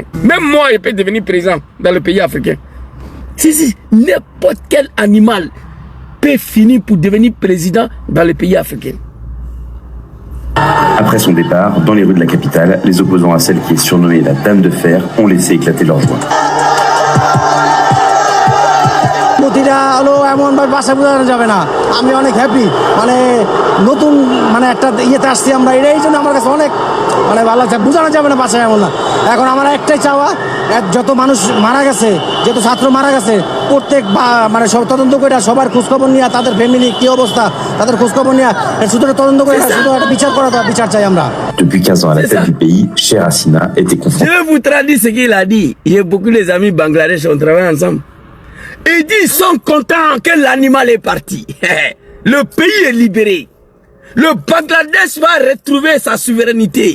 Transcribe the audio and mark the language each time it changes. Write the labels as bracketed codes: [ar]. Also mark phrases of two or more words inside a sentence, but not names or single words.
[fr] Même moi, je peux devenir président dans le pays africain. Si. N'importe quel animal peut finir pour devenir président dans le pays africain. Après son départ, dans les rues de la capitale, les opposants à celle qui est surnommée la Dame de Fer ont laissé éclater leur joie. [bn] এমন ভাষা বোঝানো যাবে না আমি অনেক হ্যাপি মানে নতুন মানে একটা ইয়েতে আসছি আমরা এই জন্য আমার কাছে অনেক মানে ভালো লাগছে বোঝানো যাবে না ভাষা এমন না এখন আমার একটাই চাওয়া যত মানুষ মারা গেছে যত ছাত্র মারা গেছে প্রত্যেক মানে সব তদন্ত করে সবার খোঁজখবর নিয়ে তাদের ফ্যামিলি কি অবস্থা তাদের খোঁজখবর নিয়ে শুধু তদন্ত করে শুধু একটা বিচার করা দাও বিচার চাই আমরা [fr] Depuis 15 ans à la tête du pays, Cheikh Hasina était confronté. Je vais vous traduire ce qu'il a dit. Il y a beaucoup de amis Bangladesh, on travaille ensemble. Ils disent qu'ils sont contents que l'animal est parti. Le pays est libéré. Le Bangladesh va retrouver sa souveraineté.